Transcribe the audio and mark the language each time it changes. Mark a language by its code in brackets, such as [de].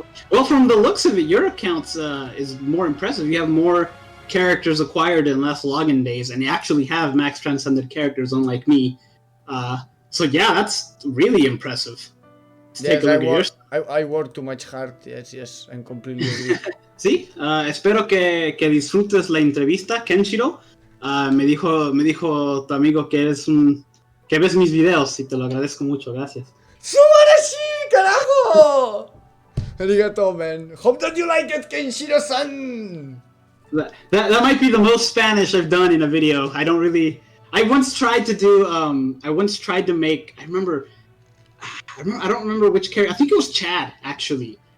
[en] Well, from the looks of it, your account is more impressive. You have more characters acquired in less login days, and you actually have max transcended characters, unlike me. So yeah, that's really impressive. Let's take a look at yours. I work too much hard. Yes, I'm completely agree. [es] Sí, espero que disfrutes la entrevista, Kenshiro. Me dijo tu amigo que que ves mis videos y te lo agradezco mucho, gracias. [ja] ¡Subarashi, carajo! Arigatou, man. [en] Hope that you like it, Kenshiro-san. That might be the most Spanish I've done in a video. I once tried to make. I don't remember which character. I think it was Chad, actually.